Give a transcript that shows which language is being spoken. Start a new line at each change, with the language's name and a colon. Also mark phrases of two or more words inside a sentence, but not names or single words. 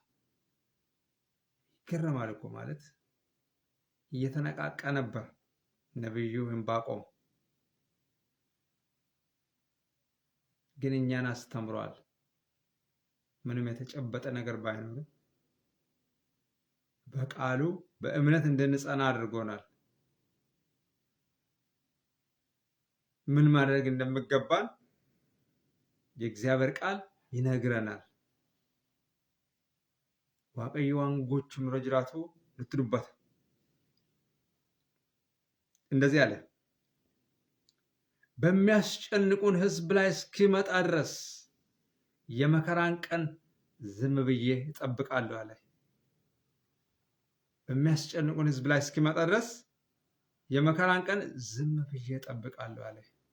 Amharic: ይገርማል እኮ ማለት እየተነቃቃ ነበር ነብዩ ዕንባቆም፣ ግን እኛን አስተምሯል። ምንም የተጨበጠ ነገር ባይኖርም በቃሉ በእምነት እንድንጸና አድርጎናል። ምን ማድረግ እንደሚገባን የእግዚአብሔር ቃል ይነግረናል።
Oromo: waaqayyo waan gochuun irra jiraatu nutti dubbata።
Amharic: እንደዚህ አለ፣ በሚያስጨንቁን ሕዝብ ላይ እስኪመጣ ድረስ የመከራን ቀን ዝም ብዬ እጠብቃለሁ አለ። በሚያስጨንቁን ሕዝብ ላይ እስኪመጣ ድረስ የመከራን ቀን ዝም ብዬ እጠብቃለሁ አለ።